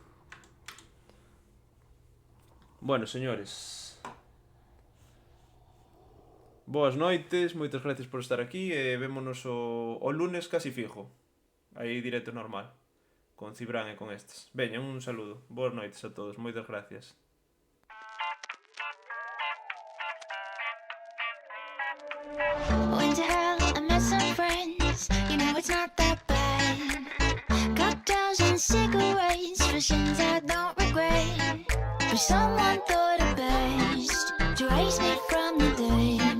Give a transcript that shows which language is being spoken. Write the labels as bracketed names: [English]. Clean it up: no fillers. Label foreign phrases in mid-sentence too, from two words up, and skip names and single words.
[Spanish] Bueno, señores, [Galician] boas noites, moitas gracias por estar aquí e vémonos o lunes [Spanish] casi fijo. [Galician] Aí directo normal, con Cibran e con estes. Veña, [Spanish] un saludo, [Galician] boas noites a todos, moitas gracias. [English] Went to hell, I met some friends. You know it's not that bad. Cocktails and cigarettes for sins I don't regret. But someone thought it best to raise me from the dead.